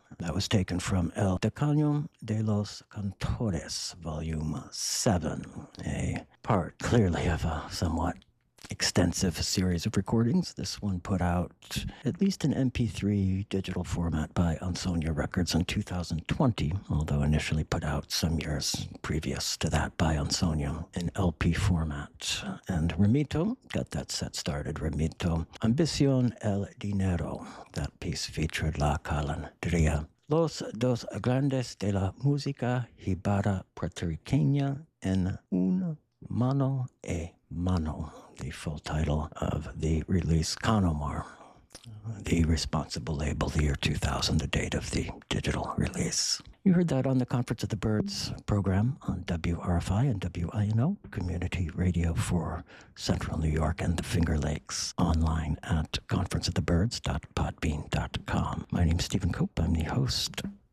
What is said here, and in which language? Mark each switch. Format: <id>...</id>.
<en>That was taken from El Decano de los Cantores, Volume 7, a part clearly of a somewhat extensive series of recordings. This one put out at least an MP3 digital format by Ansonia Records in 2020, although initially put out some years previous to that by Ansonia in LP format. And Remito got that set started. Remito, Ambición el Dinero. That piece featured La Calandria.</en> <es>Los dos grandes de la música jibara puertorriqueña en un mano a mano.</es> <en>The full title of the release, Conomar, the responsible label, the year 2000, the date of the digital release. You heard that on the Conference of the Birds program on WRFI and WINO, community radio for Central New York and the Finger Lakes, online at conferenceofthebirds.podbean.com. My name is Stephen Cope. I'm the host.</en>